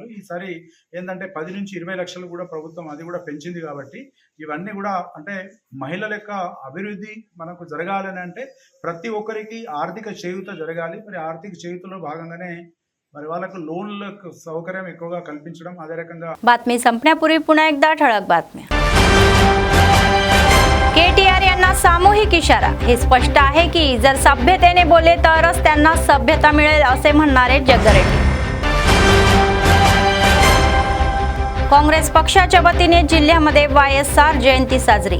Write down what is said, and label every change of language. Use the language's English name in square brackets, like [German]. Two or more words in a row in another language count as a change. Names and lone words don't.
[Telugu] ఈసారి ఏంటంటే 10 నుంచి 20 లక్షలు కూడా ప్రభుత్వం అది కూడా పెంచింది. కాబట్టి ఇవన్నీ కూడా అంటే మహిళల యొక్క అభివృద్ధి మనకు జరగాలని అంటే ప్రతి ఒక్కరికి ఆర్థిక చేయూత జరగాలి. మరి ఆర్థిక చేయూతలో భాగంగానే మరి వాళ్ళకు लोनలకు సౌకర్యం ఎక్కువగా కల్పించడం, అదే రకంగా [Marathi] बातमी संपण्यापूर्वी पुन्हा एकदा ठळक बातम्या. केटीआर यांना सामूहिक इशारा. हे स्पष्ट आहे की जर सभ्यतेने बोलले तरच त्यांना सभ्यता मिळेल असे म्हणणारे जग्गारेड्डी. काँग्रेस पक्षाच्या वतीने जिल्ह्यामध्ये वायएसआर जयंती साजरी.